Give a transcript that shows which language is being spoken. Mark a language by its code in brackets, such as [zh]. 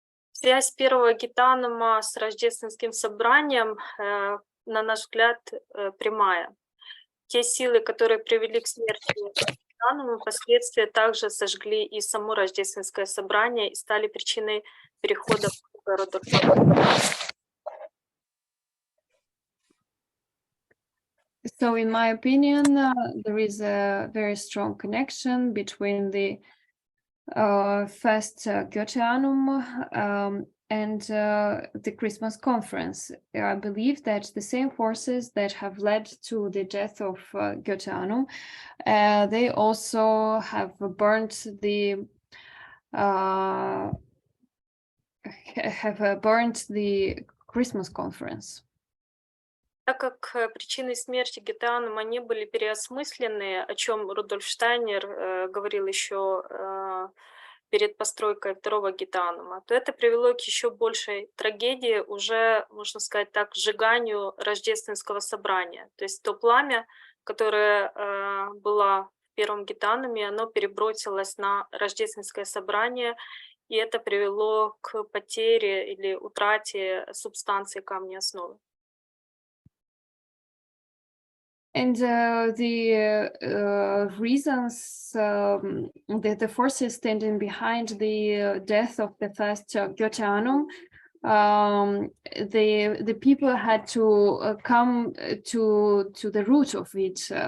[ru] Связь первого Гитанума с Рождественским собранием, на наш взгляд, прямая. Те силы, которые привели к смерти Гитанума, впоследствии также сожгли и само Рождественское собрание и стали причиной перехода в города. [en] So in my opinion, there is a very strong connection between the first Göttianum and the Christmas conference. I believe that the same forces that have led to the death of Göttianum, they also have burnt the Christmas conference. [ru] Так как причины смерти Гитанума не были переосмыслены, о чем Рудольф Штайнер говорил еще перед постройкой второго Гитанума, то это привело к еще большей трагедии, уже, можно сказать так, сжиганию Рождественского собрания. То есть то пламя, которое было в первом Гитануме, оно перебросилось на Рождественское собрание, и это привело к потере или утрате субстанции камня основы. [en] And the reasons, the forces standing behind the death of the first Göttianum, the people had to come to the root of it.